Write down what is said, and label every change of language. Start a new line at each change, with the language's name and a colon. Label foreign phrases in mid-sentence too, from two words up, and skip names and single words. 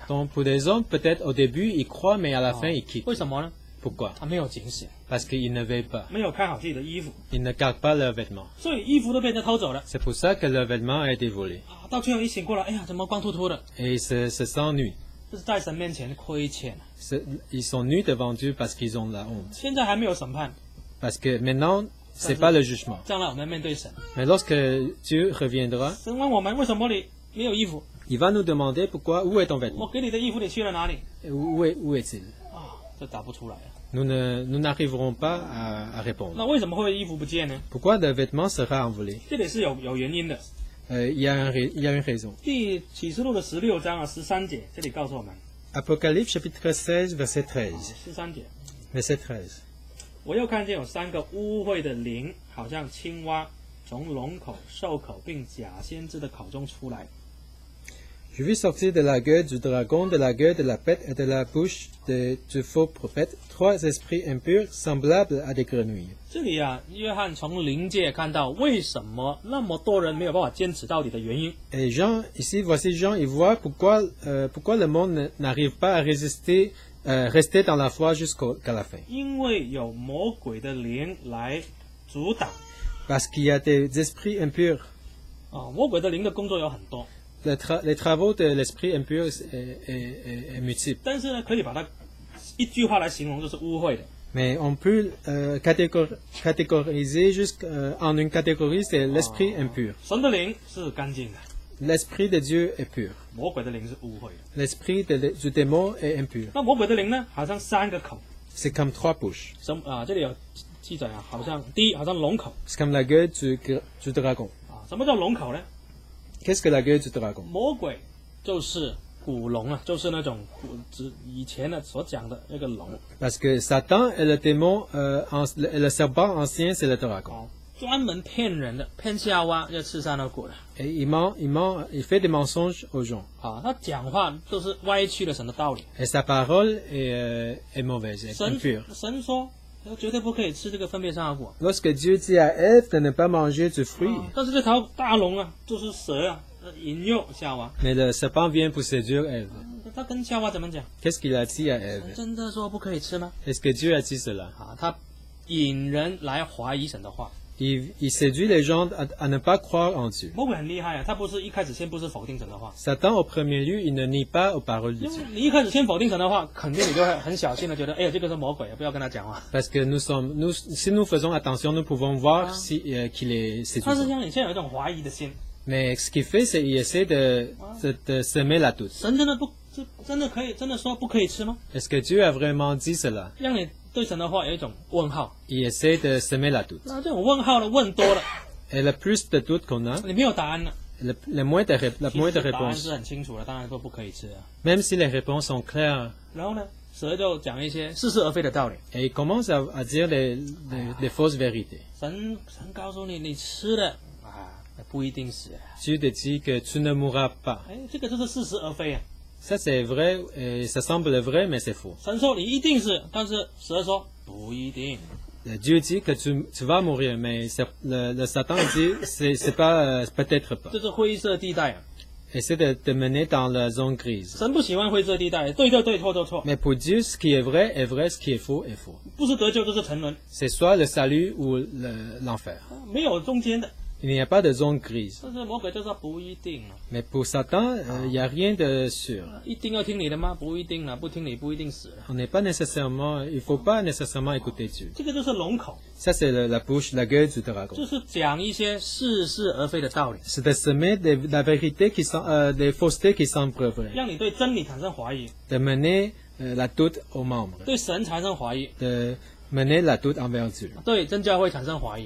French: Donc pour des hommes, peut-être au début, ils croient, mais à la fin, ils quittent.
Chinese: 为什么呢？
French: Pourquoi?
Chinese: 他没有警醒，
French: Parce qu'ils ne veillent pas.
Chinese: 没有看好自己的衣服，
French: Ils ne gardent pas leurs vêtements.
Chinese: 所以衣服都被人家偷走了。
French: C'est pour ça que leurs vêtements a été volés.
Chinese: 啊，到最后一醒过来，哎呀，怎么光秃秃的？
French: Et ils se sentent nus.
Chinese: 这是在神面前亏欠。
French: Ils sont nus devant Dieu parce qu'ils ont la honte.
Chinese: 现在还没有审判，
French: Parce que maintenant, c'est pas le jugement.
Chinese: 将来我们面对神，
French: Mais lorsque Dieu reviendra,
Chinese: 神问我们为什么你没有衣服？
French: il va nous demander pourquoi, où est ton
Chinese: 我
French: vêtement?
Chinese: 给你的衣服你去了哪里？
French: Où est-il?
Chinese: 啊，这答不出来啊。
French: Nous n'arriverons pas à répondre.
Chinese: 那为什么会衣服不见呢？
French: Pourquoi le vêtement sera envolé?
Chinese: 这里是有原因的。
French: Il y a une raison.
Chinese: 第启示录的16章啊13节，这里告诉我们，
French: Apocalypse chapitre 16, verset 13.
Chinese: 13 节，
French: Verset 13.
Chinese: 我又看见有3个污秽的灵，好像青蛙，从龙口、兽口并假先知的口中出来。
French: Je vis sortir de la gueule du dragon, de la gueule de la bête et de la bouche du faux prophète 3 esprits impurs semblables à des grenouilles.
Chinese: 这里啊，约翰从灵界看到为什么那么多人没有办法坚持到底的原因。
French: Et Jean, ici, voici Jean, il voit pourquoi le monde n'arrive pas à rester dans la foi jusqu'à la fin.
Chinese: 因为有魔鬼的灵来阻挡
French: Parce qu'il y a des esprits impurs.
Chinese: 啊，魔鬼的灵的工作有很多，
French: Les travaux de l'esprit impur est multiple.
Chinese: 但是呢，可以把它一句话来形容，就是污秽的。
French: Mais on peut catégoriser en une catégorie, c'est l'esprit impur.
Chinese: 神的灵是干净的，
French: L'esprit de Dieu est pur.
Chinese: 魔鬼的灵是污秽的。
French: L'esprit du démon est impur.
Chinese: 那魔鬼的灵呢，好像3个口。
French: C'est comme 3 bouches.
Chinese: 这里有记载啊，好像第一好像龙口
French: C'est comme la gueule du dragon.
Chinese: 啊。什么叫龙口呢？
French: Qu'est-ce que la gueule du dragon?
Chinese: 魔鬼就是古龙啊，就是那种以前的所讲的那个龙
French: Parce que Satan est le démon, et le serpent ancien, c'est le dragon.
Chinese: 啊，专门骗人的，骗夏娃要吃善恶果的
French: Et il fait des mensonges aux gens. 啊。
Chinese: 他讲话都是歪曲了神的道理。
French: Et sa parole est mauvaise, est impure.
Chinese: 神说绝对不可以吃这个分别善恶果。
French: Lorsque Dieu dit à Ève de ne pas manger du fruit,
Chinese: 但是这条大龙啊，就是蛇啊，引诱夏娃。
French: mais le serpent vient pour séduire Ève.
Chinese: 他跟夏娃怎么讲？
French: Qu'est-ce qu'il a dit à Ève?
Chinese: 真的说不可以吃吗？
French: Est-ce que Dieu a dit cela?
Chinese: 啊，他引人来怀疑神的话。
French: Il séduit les gens à ne pas croire en Dieu.
Chinese: 魔鬼很厉害啊，他不是一开始先不是否定神的话，
French: Satan, au premier lieu, il ne nie pas aux paroles de
Chinese: 因为
French: Dieu.
Chinese: 你一开始先否定神的话，肯定你就会很小心的觉得，哎呀，这个是魔鬼，不要跟他讲话。
French: Parce que si nous faisons attention, nous pouvons voir qu'il est
Chinese: 他是
French: séduisant.
Chinese: 让你现在有一种怀疑的心，
French: Mais ce qu'il fait, c'est qu'il essaie de semer la doute.
Chinese: 神真的可以，真的说不可以吃吗？
French: Est-ce que Dieu a vraiment dit cela?
Chinese: 让你对神的话有一种问号。
French: Il essaie de semer la doute.
Chinese: 那这种问号的问多了，
French: Et le plus de doutes qu'on a,
Chinese: 你没有答案了。
French: la moins de
Chinese: 其实答案
French: réponses,
Chinese: 是很清楚的，当然说不可以吃啊。
French: même si les réponses sont claires,
Chinese: 然后呢，蛇就讲一些似是而非的道理。
French: et il commence à dire des fausses vérités.
Chinese: 神告诉你，你吃了啊，不一定死。
French: Dieu te dit que tu ne mourras pas.
Chinese: 哎，这个就是似是而非啊。
French: Ça c'est vrai, et ça semble vrai, mais c'est faux.
Chinese: 神说你一定是，但是蛇说不一定。
French: Dieu dit que tu vas mourir, mais le Satan dit c'est pas peut-être pas.
Chinese: 这是灰色地带啊。
French: Essaie de te mener dans la zone grise.
Chinese: 神不喜欢灰色地带，对就对，错就错，
French: Mais pour Dieu, ce qui est vrai est vrai, ce qui est faux est faux.
Chinese: 不是得救就是沉沦，
French: C'est soit le salut ou l'enfer.
Chinese: 没有中间的。
French: Il n'y a pas de zone grise.
Chinese: 但是魔鬼就说不一定啊， Mais pour Satan, il n'y a rien de sûr. 一定要听你的吗？不一定啊，不听你不一定死了。
French: Il ne faut pas nécessairement écouter Dieu.
Chinese: 这个就是龙口，
French: Ça, c'est la bouche, la gueule du dragon.
Chinese: 就是讲一些似是而非的道理，
French: C'est de semer la vérité des faussetés qui semblent vraies.
Chinese: 让你对真理产生怀疑，
French: De mener la doute aux membres.
Chinese: 对神产生怀疑，
French: De mener la doute envers Dieu.
Chinese: 对真教会产生怀疑。